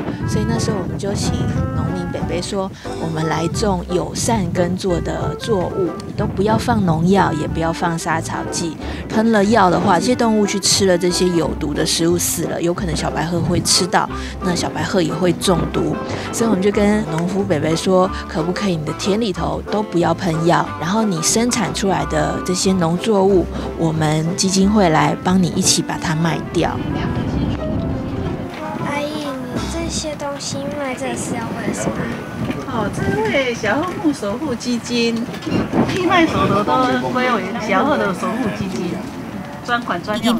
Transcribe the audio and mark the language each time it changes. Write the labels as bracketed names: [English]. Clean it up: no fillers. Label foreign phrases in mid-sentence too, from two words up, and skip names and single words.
[Chinese] 所以那時候我們就請農民伯伯說，我們來種友善耕作的作物，你都不要放農藥，也不要放殺草劑。噴了藥的話，這些動物去吃了這些有毒的食物死了，有可能小白鶴會吃到，那小白鶴也會中毒。所以我們就跟農夫伯伯說，可不可以你的田裡頭都不要噴藥，然後你生產出來的這些農作物，我們基金會來幫你一起把它賣掉。阿姨，你這些東西賣這是要為什麼？這位小鶴木守護基金，義賣所得都歸為小鶴的守護基金，專款專用。